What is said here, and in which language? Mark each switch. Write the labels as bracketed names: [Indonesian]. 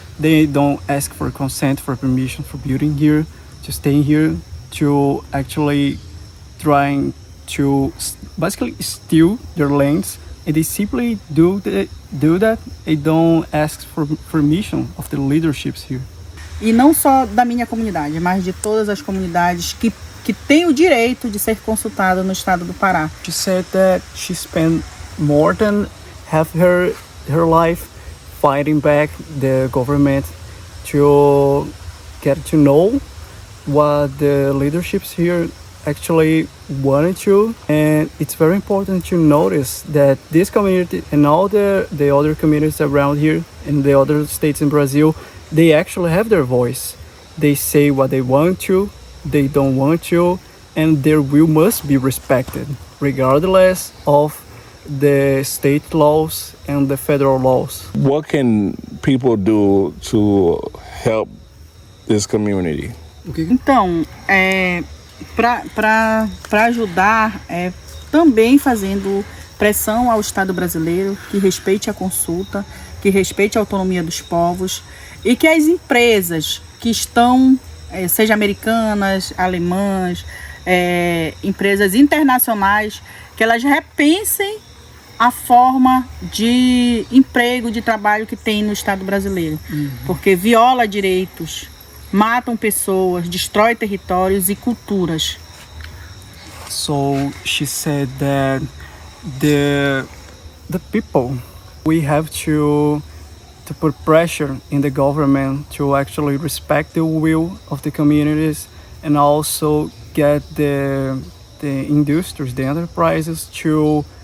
[English] They don't ask for consent, for permission for building here, to staying here, to actually trying to basically steal their lands, and they simply do that. They don't ask for permission of the leaderships here. [Portuguese] E não só da minha comunidade, mas de todas as comunidades que têm o direito de ser consultada no estado do Pará. [English] She said that she spent more than half her life fighting back the government to get to know what the leaderships here actually wanted to. And it's very important to notice that this community and all the other communities around here in the other states in Brazil, they actually have their voice. They say what they want to, they don't want to, and their will must be respected regardless of the state laws and the federal laws. What can people do to help this community? [Portuguese] Então, para ajudar, também fazendo pressão ao Estado brasileiro que respeite a consulta, que respeite a autonomia dos povos e que as empresas que estão, seja americanas, alemãs, empresas internacionais, que elas repensem a forma de emprego, de trabalho que tem no Estado brasileiro. Porque viola direitos, matam pessoas, destrói territórios e culturas. [English] So she said that the people, we have to put pressure in the government to actually respect the will of the communities and also get the industries, the enterprises to,